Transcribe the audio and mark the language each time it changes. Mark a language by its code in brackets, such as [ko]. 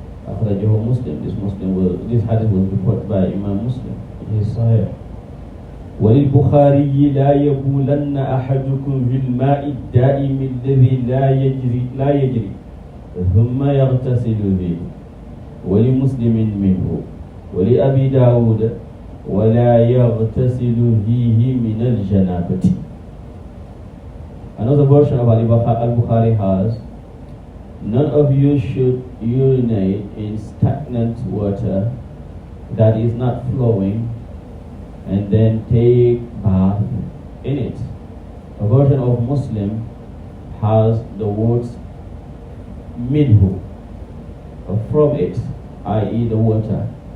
[ar] أخرجه مسلم. [en] This hadith was reported by Imam Muslim in his Sahih. [ar] وللبخاري لا يبولن أحدكم في الماء الدائم الذي لا يجري ثم يغتسل فيه ولمسلم منه ولأبي داود ولا يغتسل فيه من الجنابة. [en] Another version of Al-Bukhari has, none of you should urinate in stagnant water that is not flowing and then take bath in it. A version of Muslim has the words minhu, from it, i.e. the water.